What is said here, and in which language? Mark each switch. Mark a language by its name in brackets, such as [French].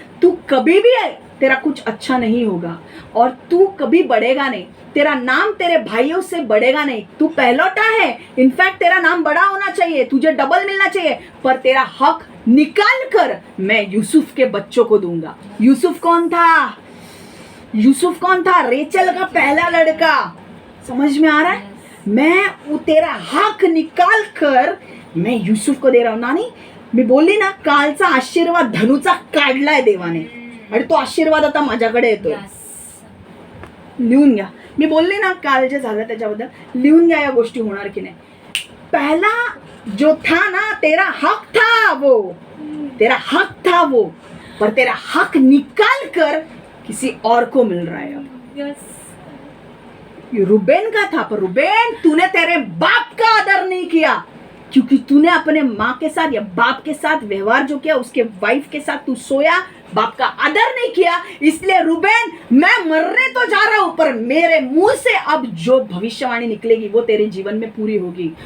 [Hindi] तू कभी भी है तेरा कुछ अच्छा नहीं होगा और तू कभी बढ़ेगा नहीं, तेरा नाम तेरे भाइयों से बढ़ेगा नहीं, तू पहलौठा है, इनफैक्ट तेरा नाम बड़ा होना चाहिए, तुझे डबल मिलना चाहिए, पर तेरा हक निकाल कर मैं यूसुफ के बच्चों को दूंगा। यूसुफ कौन था? यूसुफ कौन था? रेचल का पहला लड़का। समझ में आ रहा है? मैं तेरा हक निकाल कर मैं यूसुफ को दे रहा हूं। [Marathi] नानी मी बोलली ना, कालचा आशीर्वाद धनुचा काढलाय देवाने आणि तो आशीर्वाद आता माझ्याकडे येतोय। लिहून घ्या, मी बोलले ना काल जे झालं त्याच्याबद्दल लिहून घ्या, या गोष्टी होणार की नाही। [Hindi] पहला जो था ना, तेरा हक था वो, तेरा हक था वो, पर तेरा हक निकाल कर किसी और को मिल रहा है अब। रूबेन का था, पर रूबेन तूने तेरे बाप का आदर नहीं किया, क्योंकि तूने अपने माँ के साथ या बाप के साथ व्यवहार जो किया, उसके वाइफ के साथ तू सोया, बाप का आदर नहीं किया, इसलिए रूबेन मैं मरने तो जा रहा हूं, पर मेरे मुंह से अब जो भविष्यवाणी निकलेगी वो तेरे जीवन में पूरी होगी।